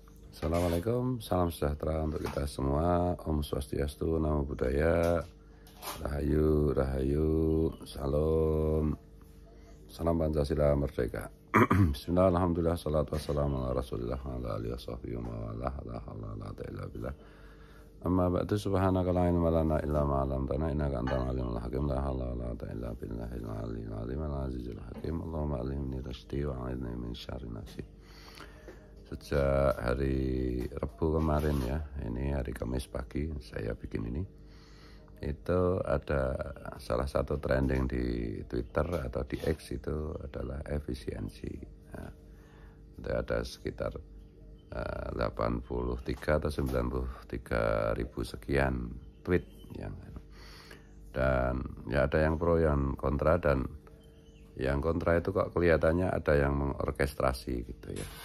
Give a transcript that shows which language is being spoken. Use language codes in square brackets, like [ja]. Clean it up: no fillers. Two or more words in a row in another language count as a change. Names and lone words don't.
[id] Assalamualaikum, salam sejahtera untuk kita semua. Om Swastiastu, Namo Buddhaya, Rahayu, Rahayu, Salam, Salam Pancasila Merdeka. [ar] بسم الله، الحمد لله، الصلاة والسلام على رسول الله، على آله وصحبه وعلى لا حول ولا قوة إلا بالله. أما بعد، سبحانك لا علم لنا إلا ما علمتنا إنك أنت العليم الحكيم. لا حول ولا قوة إلا بالله العلي العظيم العزيز الحكيم. اللهم علمني رشدي وعلمني من شر نفسي. [id] Sejak hari Rabu kemarin ya, ini hari Kamis pagi saya bikin ini, itu ada salah satu trending di Twitter atau di X itu adalah efisiensi. Nah, ada sekitar 83 atau 93 ribu sekian tweet yang, dan ya ada yang pro yang kontra, dan yang kontra itu kok kelihatannya ada yang mengorkestrasi gitu ya.